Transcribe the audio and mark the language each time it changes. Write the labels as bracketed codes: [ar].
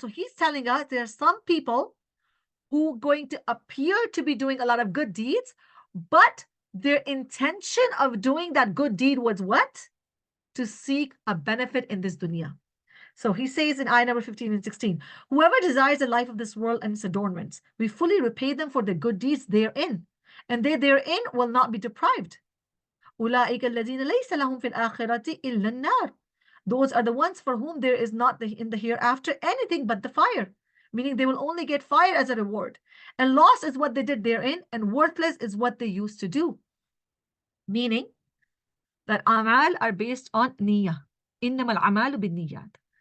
[en] So he's telling us there are some people who are going to appear to be doing a lot of good deeds, but their intention of doing that good deed was what? To seek a benefit in this dunya. So he says in ayah number 15 and 16, whoever desires the life of this world and its adornments, we fully repay them for the good deeds therein, and they therein will not be deprived. [ar] أولئك الذين ليس لهم في الآخرة إلا النار. [en] Those are the ones for whom there is not in the hereafter anything but the fire. Meaning they will only get fire as a reward. And loss is what they did therein, and worthless is what they used to do. Meaning that amal are based on niyyah. [ar] إنما الأعمال بالنيات.